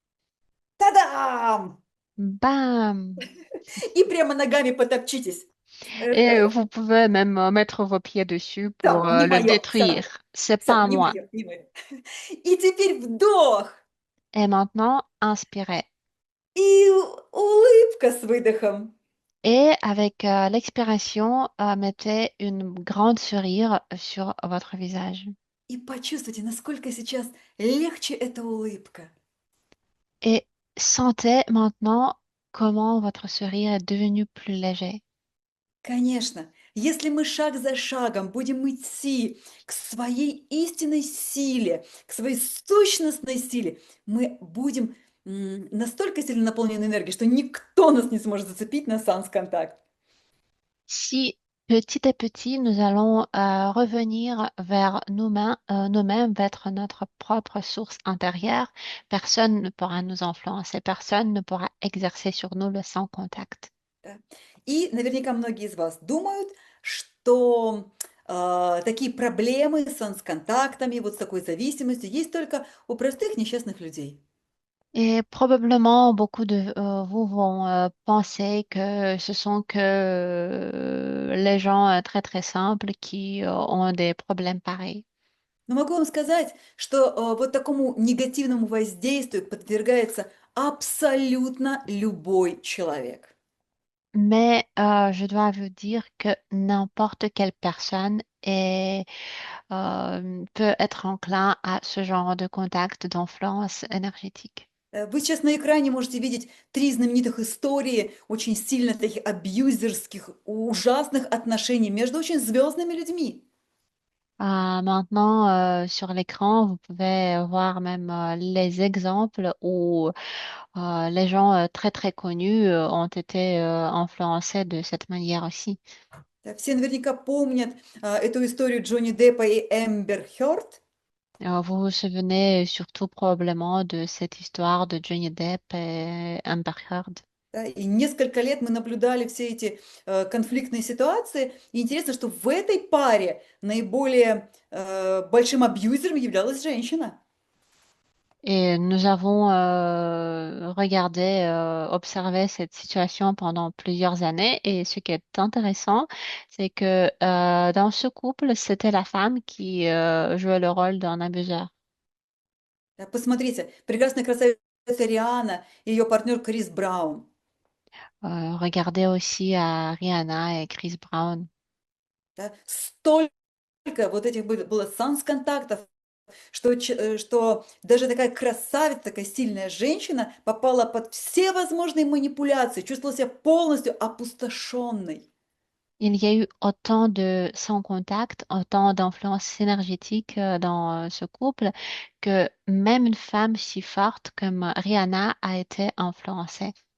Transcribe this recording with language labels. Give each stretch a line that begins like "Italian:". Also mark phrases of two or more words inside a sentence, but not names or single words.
Russian: Та-дам! Bam! И прямо ногами потопчитесь.
French: Et
Russian: Это
French: vous pouvez même mettre vos pieds dessus
Russian: всё,
French: pour
Russian: не
French: le
Russian: мое, все,
French: détruire. C'est
Russian: все,
French: pas à
Russian: не
French: moi.
Russian: мое, не мое. И теперь вдох
French: Et maintenant, inspirez.
Russian: и улыбка с выдохом.
French: Et avec l'expiration, mettez une grande sourire sur votre visage.
Russian: И почувствуйте, насколько сейчас легче эта улыбка.
French: Et sentez maintenant comment votre sourire est devenu plus léger.
Russian: Конечно, если мы шаг за шагом будем идти к своей истинной силе, к своей сущностной силе, мы будем настолько сильно наполнены энергией, что никто нас не сможет зацепить на санс-контакт.
French: Si petit à petit, nous allons revenir vers nous-mêmes, vers notre propre source intérieure, personne ne pourra nous influencer, personne ne pourra exercer sur nous le sans contact.
Russian: Да. И наверняка многие из вас думают, что такие проблемы с санс-контактами, вот с такой зависимостью, есть только у простых несчастных людей.
French: Et probablement beaucoup de vous vont penser que ce sont que les gens très très simples qui ont des problèmes pareils.
Russian: Но могу вам сказать, что вот такому негативному воздействию подвергается абсолютно любой человек.
French: Mais je dois vous dire que n'importe quelle personne peut être enclin à ce genre de contact, d'influence énergétique.
Russian: Вы сейчас на экране можете видеть 3 знаменитых истории очень сильно таких абьюзерских, ужасных отношений между очень звездными людьми.
French: Maintenant, sur l'écran, vous pouvez voir même les exemples où les gens très très connus ont été influencés de cette manière aussi.
Russian: Да, все наверняка помнят эту историю Джонни Деппа и Эмбер Хёрд.
French: Vous vous souvenez surtout probablement de cette histoire de Johnny Depp et Amber Heard.
Russian: Да, и несколько лет мы наблюдали все эти конфликтные ситуации. И интересно, что в этой паре наиболее большим абьюзером являлась женщина.
French: Et nous avons regardé, observé cette situation pendant plusieurs années. Et ce qui est intéressant, c'est que dans ce couple, c'était la femme qui jouait le rôle d'un abuseur.
Russian: Да, посмотрите, прекрасная красавица Риана и ее партнер Крис Браун.
French: Regardez aussi à Rihanna et Chris Brown.
Russian: Да, столько вот этих было санс-контактов, что даже такая красавица, такая сильная женщина попала под все возможные манипуляции, чувствовала себя полностью опустошенной.
French: Il y a eu autant de sans contact, autant d'influence énergétique dans ce couple que même une femme si forte comme Rihanna a été influencée.